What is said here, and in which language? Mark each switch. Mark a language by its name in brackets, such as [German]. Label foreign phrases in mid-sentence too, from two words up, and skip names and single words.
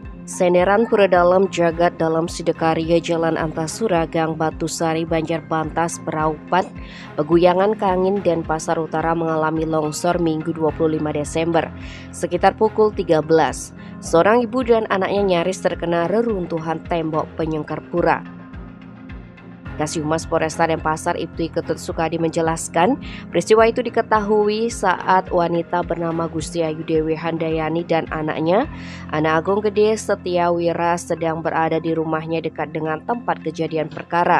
[Indonesian] Senderan Pura Dalam Jagat dalam Sidakarya Jalan Antasura, Gang Batu Sari, Banjarbantas, Beraupat, Peguyangan Kangin, dan Pasar Utara mengalami longsor Minggu 25 Desember. Sekitar pukul 13, seorang ibu dan anaknya nyaris terkena reruntuhan tembok penyangkar pura. Kasihumas Polresta Denpasar Ibtu Ketut Sukadi menjelaskan, peristiwa itu diketahui saat wanita bernama Gusti Ayu Dewi Handayani dan anaknya, Ana Agung Gede Setiawira, sedang berada di rumahnya dekat dengan tempat kejadian perkara.